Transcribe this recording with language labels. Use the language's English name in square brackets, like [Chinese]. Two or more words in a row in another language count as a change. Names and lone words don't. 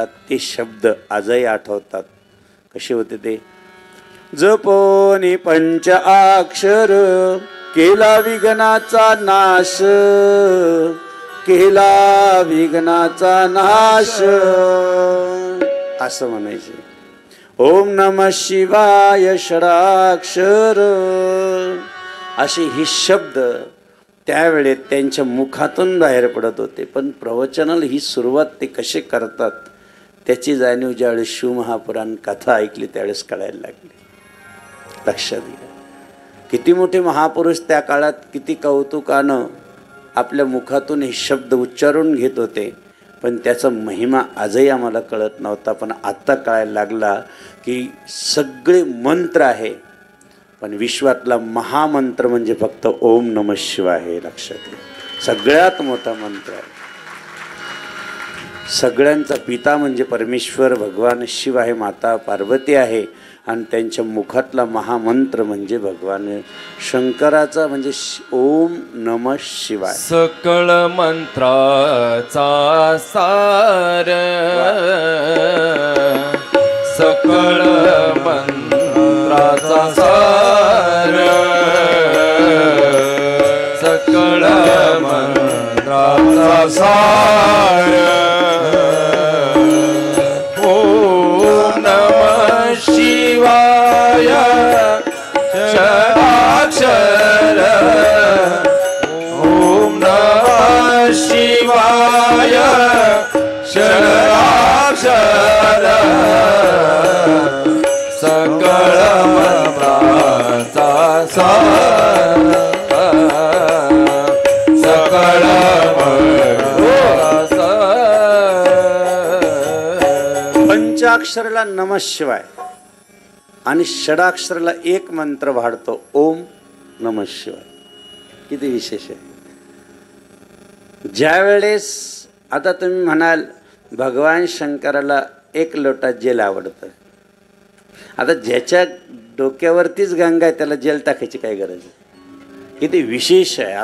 [Marathi] ते शब्द आजही आठवतात. कसे होते ते? जपोनी पंच अक्षर केला विघ्नाचा नाश, केला विघ्नाचा नाश, असं म्हणायचे. [Sanskrit] ओम नमः शिवाय षडाक्षर, [Marathi] असे ही शब्द त्यावेळेत त्यांच्या मुखातून बाहेर पडत होते. पण प्रवचनाला ही सुरुवात ते कसे करतात त्याची जाणीव ज्यावेळेस शिवमहापुराण कथा ऐकली त्यावेळेस कळायला लागली. लक्षात घ्या, किती मोठे महापुरुष त्या काळात किती कौतुकानं आपल्या मुखातून हे शब्द उच्चारून घेत होते, पण त्याचा महिमा आजही आम्हाला कळत नव्हता. पण आत्ता कळायला लागला की सगळे मंत्र आहे, पण विश्वातला महामंत्र म्हणजे फक्त [Sanskrit] ओम नमः शिवाय [Marathi] हे. लक्षात घ्या, सगळ्यात मोठा मंत्र आहे. सगळ्यांचा पिता म्हणजे परमेश्वर भगवान शिव आहे, माता पार्वती आहे, आणि त्यांच्या मुखातला महामंत्र म्हणजे भगवान शंकराचा म्हणजे [Sanskrit] ओम नमः शिवाय. [Marathi] सकळ मंत्राचा सार, सकळ मंत्राचा सार, सकळ मंत्राचा सार. [Sanskrit] ओम नमः शिवाय षडाक्षर, ओम नमः शिवाय षडाक्षर, [Marathi] सकळ मंत्राचा सार, सकळ मंत्राचा सार. पंचाक्षरला [Sanskrit] नमः शिवाय [Marathi] आणि षडाक्षरला एक मंत्र वाढतो [Sanskrit] ओम नमः शिवाय. [Marathi] किती विशेष आहे. ज्यावेळेस आता तुम्ही म्हणाल भगवान शंकराला एक लोटा जेल आवडतं, आता ज्याच्या डोक्यावरतीच गंगा आहे त्याला जेल टाकायची काय गरज आहे? किती विशेष आहे.